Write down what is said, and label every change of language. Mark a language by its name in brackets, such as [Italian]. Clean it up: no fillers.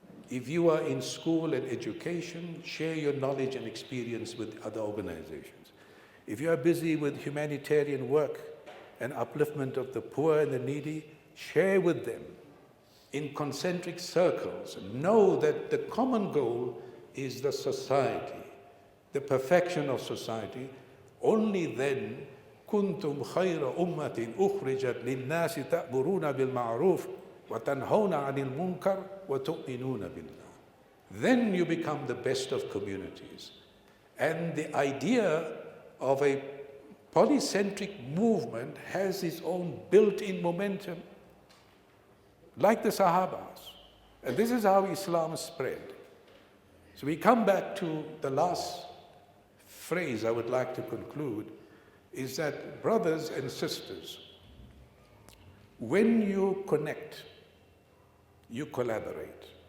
[English] If you are in school and education, share your knowledge and experience with other organizations. If you are busy with humanitarian work and upliftment of the poor and the needy, share with them in concentric circles. Know that the common goal is the society, the perfection of society. Only then, [Arabic] كنتم خير أمة أخرجت للناس تأمرون بالمعروف وتنهون عن المنكر وتؤمنون بالله. [English] Then you become the best of communities. And the idea of a polycentric movement has its own built-in momentum, like the Sahabas. And this is how Islam spread. So we come back to the last phrase I would like to conclude, is that, brothers and sisters, when you connect, you collaborate.